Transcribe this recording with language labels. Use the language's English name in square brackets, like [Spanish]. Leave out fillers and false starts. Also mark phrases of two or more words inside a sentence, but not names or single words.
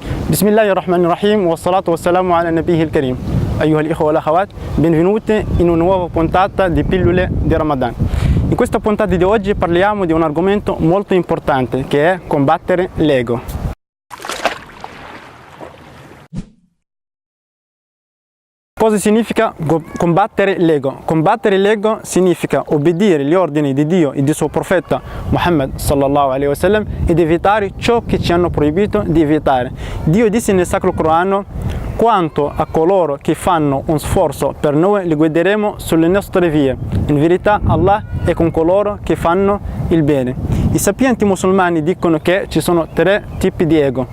[Arabic] بسم الله الرحمن الرحيم والصلاة والسلام على النبي الكريم. أيها الإخوة والأخوات, [Italian] benvenuti in una nuova puntata di Pillole di Ramadan. In questa puntata di oggi parliamo di un argomento molto importante che è combattere l'ego. Cosa significa combattere l'ego? Combattere l'ego significa obbedire gli ordini di Dio e di suo profeta Muhammad [Arabic] صلى الله عليه وسلم [Italian] ed evitare ciò che ci hanno proibito di evitare. Dio disse nel Sacro Corano: quanto a coloro che fanno un sforzo per noi li guideremo sulle nostre vie. In verità Allah è con coloro che fanno il bene. I sapienti musulmani dicono che ci sono tre tipi di ego.